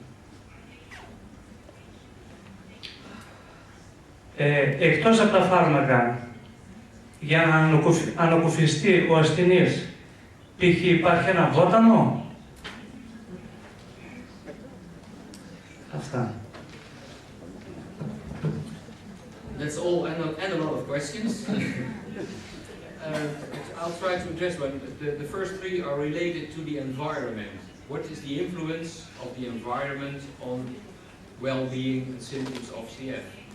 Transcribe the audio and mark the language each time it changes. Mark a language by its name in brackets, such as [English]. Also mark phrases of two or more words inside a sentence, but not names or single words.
[Greek] Εκτός από τα φάρμακα, για να ανακουφιστεί ο ασθενής, π.χ. υπάρχει ένα βότανο? Αυτά. [English] That's all, and a lot of questions. I'll try to address one. The first 3 are related to the environment. What is the influence of the environment on well-being and symptoms of CF?